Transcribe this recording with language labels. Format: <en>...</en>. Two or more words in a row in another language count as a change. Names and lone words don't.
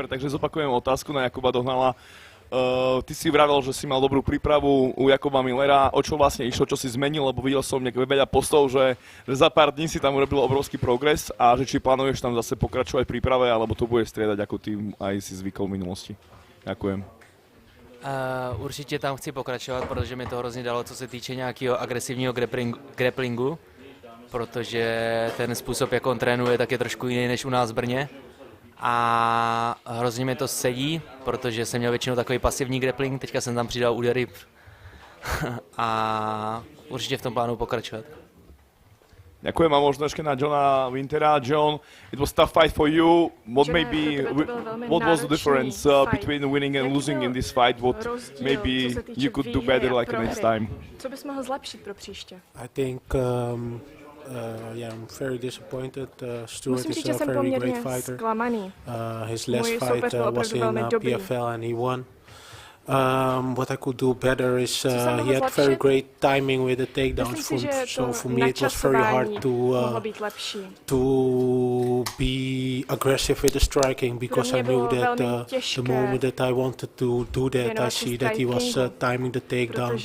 <sk>Takže zopakujem otázku na Jakuba Dohnala. Ty si vravel, že si mal dobrú prípravu u Jakuba Millera. O čo vlastne išlo, čo si zmenil? Lebo videl som niekde veľa postov, že za pár dní si tam urobil obrovský progres a že či plánuješ tam zase pokračovať v príprave, alebo to budeš striedať, ako ty aj si zvykol v minulosti. Ďakujem.</sk> <cs>Určitě tam chci pokračovat, protože mi to hrozně dalo, co se týče nějakého agresivního grapplingu. Protože ten způsob, jak on trénuje, tak je trošku jiný než u nás v Brně. A hrozně mi to sedí, protože jsem měl většinou takový pasivní grappling, teďka jsem tam přidal údery a určitě v tom plánu pokračovat.</cs> <sk>Ďakujem a možno ešte na Johna Wintera.</sk> <en>John, it was tough fight for you. What was the difference between winning and losing in this fight? What maybe you could do better like next time?</en> <cs>Co bys mohl zlepšit pro příště?</cs> <en>I think yeah, I'm very disappointed. Stuart is a very great fighter. His last fight was in PFL and he won. What I could do better is he had very great timing with the takedowns, so for me it was very hard to be aggressive with the striking, because I knew that the moment that I wanted to do that, I see that he was timing the takedown.</en>